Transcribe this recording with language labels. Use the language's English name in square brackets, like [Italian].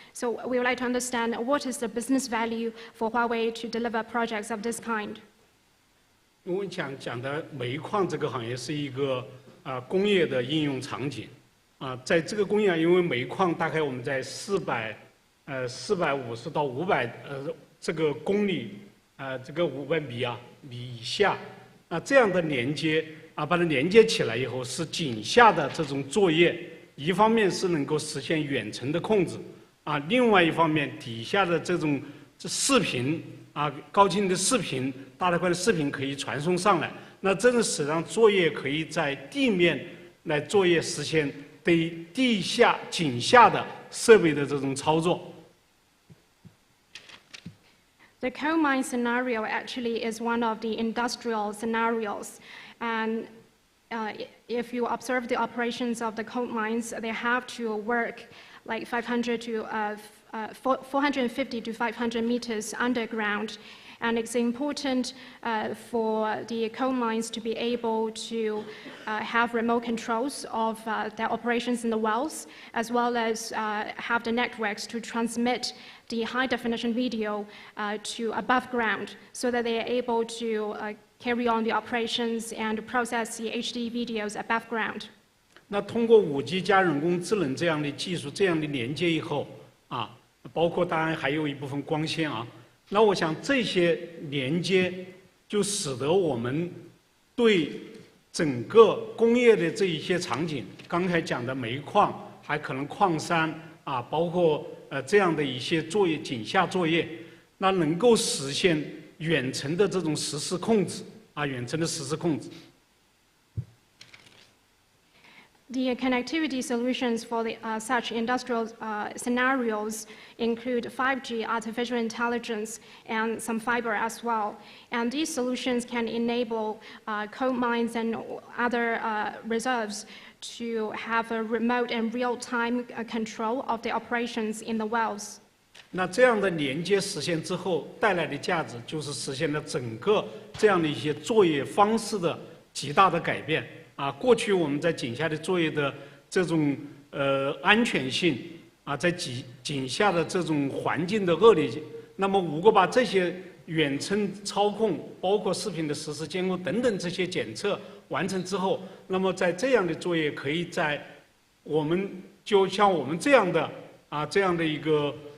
[English] So we would like to understand what is the business value for Huawei to deliver projects of this kind. [Chinese] 因为讲的煤矿这个行业是一个工业的应用场景在这个工业因为煤矿大概我们在450到500这个公里这个500米以下这样的连接把它连接起来以后，是井下的这种作业，一方面是能够实现远程的控制另外一方面底下的这种视频高清的视频、大带宽的视频可以传送上来，那这个使让作业可以在地面来作业，实现对地下、井下的设备的这种操作。 [English] The coal mine scenario actually is one of the industrial scenarios, and if you observe the operations of the coal mines, they have to work like 450 to 500 meters underground. And it's important for the coal mines to be able to have remote controls of their operations in the wells, as well as have the networks to transmit the high-definition video to above ground, so that they are able to carry on the operations and process the HD videos above ground. [Chinese] 那通过5G 加人工智能这样的技术，这样的连接以后包括当然还有一部分光纤那我想这些连接就使得我们对整个工业的这一些场景，刚才讲的煤矿，还可能矿山啊，包括这样的一些作业井下作业，那能够实现远程的这种实时控制啊，远程的实时控制。 [English] The connectivity solutions for such industrial scenarios include 5G, artificial intelligence, and some fiber as well. And these solutions can enable coal mines and other reserves to have a remote and real-time control of the operations in the wells. [Chinese] 那这样的连接实现之后，带来的价值就是实现了整个这样的一些作业方式的极大的改变。啊，过去我们在井下的作业的这种安全性啊，在井下的这种环境的恶劣性，那么如果把这些远程操控，包括视频的实时监控等等这些检测完成之后，那么在这样的作业可以在我们就像我们这样的这样的一个